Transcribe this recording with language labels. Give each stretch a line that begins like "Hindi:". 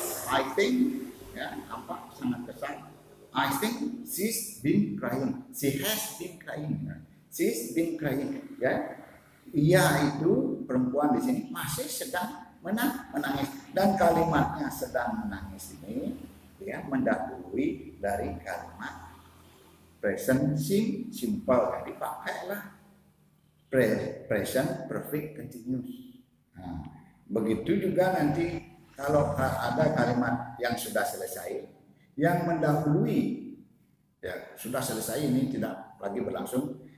English: I think ya,
Indonesian: nampak sangat kesal.
English: I think she's been crying. She has been crying. She's been crying.
Indonesian: Ya, ia itu perempuan di sini masih sedang menangis. Dan kalimatnya sedang menangis ini dia mendahului dari kalimat present simple. Jadi pakailah present perfect continuous. Nah, begitu juga nanti kalau ada kalimat yang sudah selesai yang mendahului, ya sudah selesai, ini tidak lagi berlangsung.